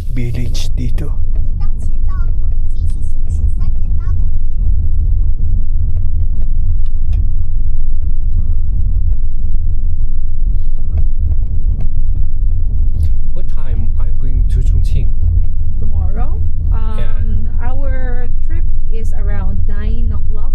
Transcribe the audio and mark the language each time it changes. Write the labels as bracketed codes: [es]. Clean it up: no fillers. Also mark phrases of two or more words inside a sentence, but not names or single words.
[tl] village dito. [zh] 当前道路继续行驶3.8公里。 [en] What time are you going to Chongqing? Tomorrow. Yeah. Our trip is around 9 o'clock.